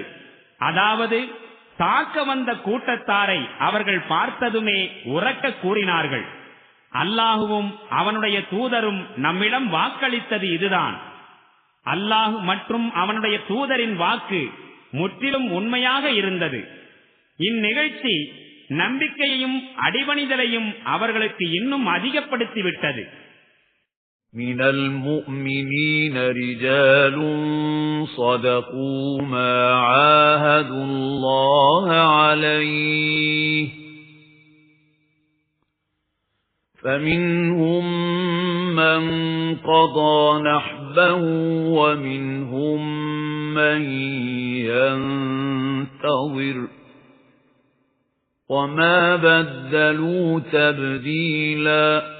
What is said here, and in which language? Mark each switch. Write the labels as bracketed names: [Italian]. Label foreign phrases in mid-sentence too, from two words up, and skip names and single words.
[Tamil] அதாவது தாக்க வந்த கூட்டத்தாரை அவர்கள் பார்த்ததுமே உரக்க கூறினார்கள், அல்லாஹுவும் அவனுடைய தூதரும் நம்மிடம் வாக்களித்தது இதுதான். அல்லாஹ் மற்றும் அவனுடைய தூதரின் வாக்கு முற்றிலும் உண்மையாக இருந்தது. இந்நிகழ்ச்சி நம்பிக்கையையும் அடிபணிதலையும் அவர்களுக்கு இன்னும் அதிகப்படுத்திவிட்டது. [Arabic] مِنَ الْمُؤْمِنِينَ رِجَالٌ صَدَقُوا مَا عَاهَدُوا اللَّهَ عَلَيْهِ فَمِنْهُمْ مَنْ قَضَى نَحْبَهُ وَمِنْهُمْ مَنْ يَنْتَظِرُ وَمَا بَدَّلُوا تَبْدِيلًا.